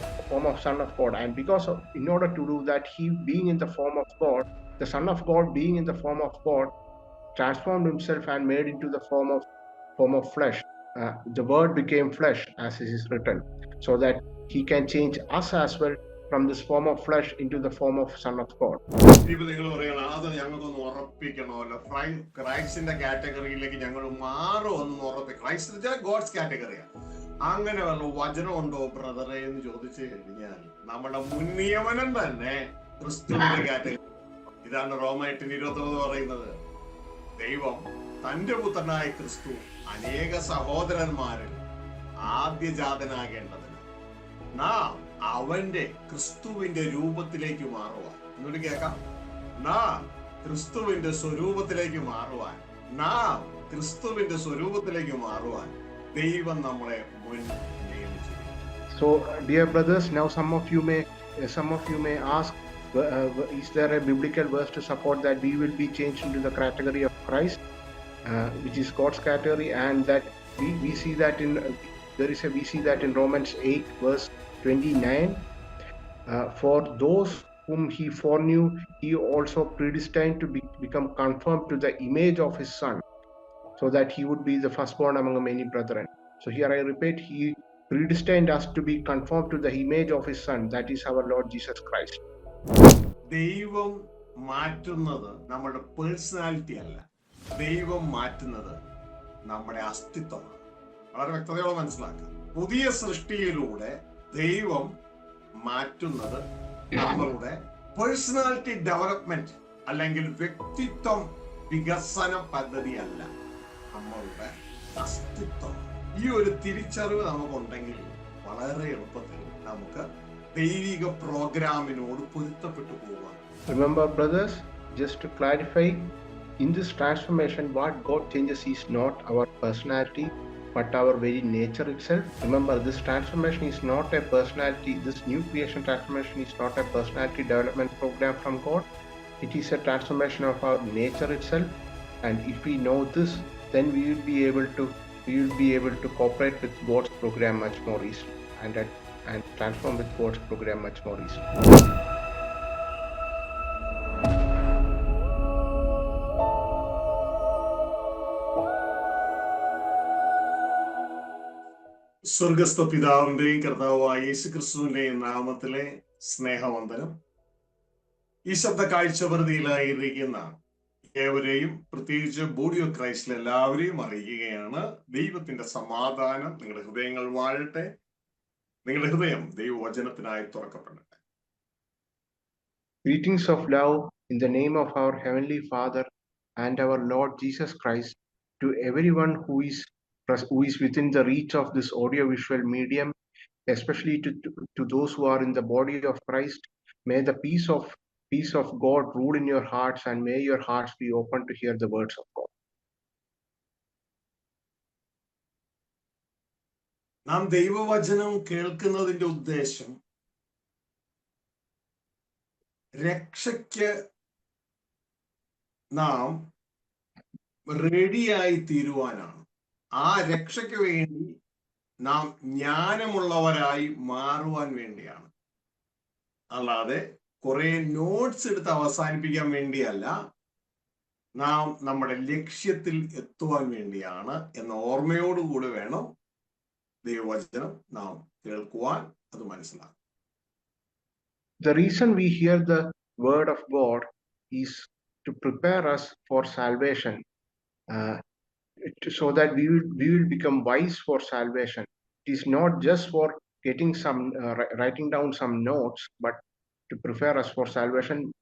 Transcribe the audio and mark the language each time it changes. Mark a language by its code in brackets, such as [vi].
[en] And in order to do that, he being in the form of God, the Son of God being in the form of God, transformed himself and made into the form of flesh. The word became flesh, as it is written, so that he can change us as well from this form of flesh into the form of Son of God. [ml] ഇപ്പൊ നിങ്ങൾ പറയണം അത് ഞങ്ങൾക്കൊന്ന് ഉറപ്പിക്കണമല്ലോ, ക്രൈസ്റ്റിന്റെ കാറ്റഗറിയിലേക്ക് ഞങ്ങൾ മാറുമെന്ന് ഉറപ്പിക്കും. Christ God's കാറ്റഗറിയാണ്. അങ്ങനെ വല്ല വചനമുണ്ടോ ബ്രദറെ എന്ന് ചോദിച്ചു കഴിഞ്ഞാൽ നമ്മുടെ മുൻ നിയമനം തന്നെ ക്രിസ്തുവിന്റെ കാറ്റഗറി. ഇതാണ് റോമ 8:29 പറയുന്നത്. ദൈവം തന്റെ പുത്രനായ ക്രിസ്തു അനേക സഹോദരന്മാരിൽ ആദ്യജാതനാകേണ്ടതിന് നാം അവന്റെ ക്രിസ്തുവിന്റെ രൂപത്തിലേക്ക് മാറുവാൻ, എന്നോട് കേൾക്കാം, നാം ക്രിസ്തുവിന്റെ സ്വരൂപത്തിലേക്ക് മാറുവാൻ, നാം ക്രിസ്തുവിന്റെ സ്വരൂപത്തിലേക്ക് മാറുവാൻ ദൈവം നമ്മളെ മുൻ നിയമിച്ചു. So, dear brothers, now some of you may ask, is there a biblical verse to support that we will be changed into the category of Christ, which is God's category, and that we see that in Romans 8 verse 29, for those whom he foreknew, he also predestined to become conformed to the image of his Son, so that he would be the firstborn among many brethren. So here I repeat, he predestined us to be conformed to the image of his Son, that is our Lord Jesus Christ. ദൈവം മാറ്റുന്നത് നമ്മുടെ personality അല്ല, ദൈവം മാറ്റുന്നത് നമ്മുടെ അസ്തിത്വമാണ്. വളരെ വ്യക്തതയോടെ മനസ്സിലാക്കുക. പുതിയ സൃഷ്ടിയിലൂടെ ദൈവം മാറ്റുന്നത് നമ്മളുടെ പേഴ്സണാലിറ്റി ഡെവലപ്മെന്റ് അല്ലെങ്കിൽ വ്യക്തിത്വം വികസന പദ്ധതിയല്ല, നമ്മളുടെ അസ്തിത്വം. ഈ ഒരു തിരിച്ചറിവ് നമുക്കുണ്ടെങ്കിൽ വളരെ എളുപ്പത്തിൽ നമുക്ക് ദൈവിക പ്രോഗ്രാമിനോട് പൊരുത്തപ്പെട്ടു പോകാം. [en] Remember, brothers, just to clarify, in this transformation, what God changes is not our personality, but our very nature itself. Remember, this transformation is not a personality, this new creation transformation is not a personality development program from God. It is a transformation of our nature itself. And if we know this, then we will be able to cooperate with God's program much more easily and transform with God's program much more easily. [ml] സ്വർഗസ്ഥ പിതാവിന്റെയും കർത്താവായ യേശുക്രിസ്തുവിന്റെയും നാമത്തിലെ സ്നേഹവന്ദനം. ഈ ശബ്ദ കാഴ്ചവൃതിയിലായിരിക്കുന്ന ഏവരെയും, പ്രത്യേകിച്ച് body of ക്രൈസ്റ്റിൽ എല്ലാവരെയും അറിയിക്കുകയാണ്. ദൈവത്തിന്റെ സമാധാനം നിങ്ങളുടെ ഹൃദയങ്ങൾ വാഴട്ടെ. നിങ്ങളുടെ ഹൃദയം ദൈവവചനത്തിനായി തുറക്കപ്പെടട്ടെ. [en] Greetings of love in the name of our Heavenly Father and our Lord Jesus Christ to everyone who is within the reach of this audio-visual medium, especially to those who are in the body of Christ. May the peace of God rule in your hearts, and may your hearts be open to hear the words of God. [ml] നാം ദൈവവചനം കേൾക്കുന്നതിന്റെ ഉദ്ദേശം രക്ഷയ്ക്ക് നാം റെഡിയായി തീരുവാനാണ്. ആ രക്ഷയ്ക്ക് വേണ്ടി നാം ജ്ഞാനമുള്ളവരായി മാറുവാൻ വേണ്ടിയാണ്. അല്ലാതെ കുറെ നോട്ട്സ് എടുത്ത് അവസാനിപ്പിക്കാൻ വേണ്ടിയല്ല, നാം നമ്മുടെ ലക്ഷ്യത്തിൽ എത്തുവാൻ വേണ്ടിയാണ് എന്ന ഓർമ്മയോടുകൂടി വേണം ദൈവവചനം നാം കേൾക്കുവാൻ, അത് മനസ്സിലാക്കും. [en] The reason we hear the word of God is to prepare us for salvation, so that we will become wise for salvation. It is not just for getting writing down some notes, but to prepare us for salvation.